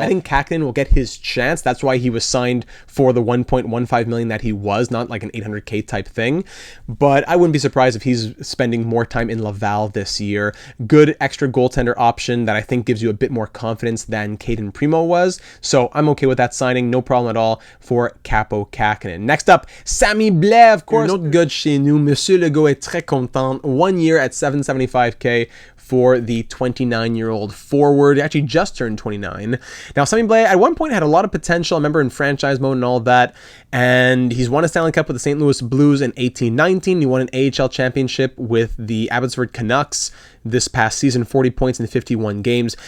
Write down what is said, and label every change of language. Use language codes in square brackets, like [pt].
[en] I think Kähkönen will get his chance. That's why he was signed for the $1.15 million that he was, not like an $800K type thing. But I wouldn't be surprised if he's spending more time in Laval this year. Good extra goaltender option that I think gives you a bit more confidence than Caden Primo was. So I'm okay with that signing. No problem at all for Kaapo Kähkönen. Next up, Sammy Blais, of course. [fr] Une autre gars de chez nous. Monsieur Legault est très content. [en] 1 year at $775K for the 29-year-old forward. He actually just turned 29. Now, Sammy Blais at one point had a lot of potential. I remember in franchise mode and all that. And he's won a Stanley Cup with the St. Louis Blues in 18-19. He won an AHL championship with the Abbotsford Canucks this past season, 40 points in 51 games.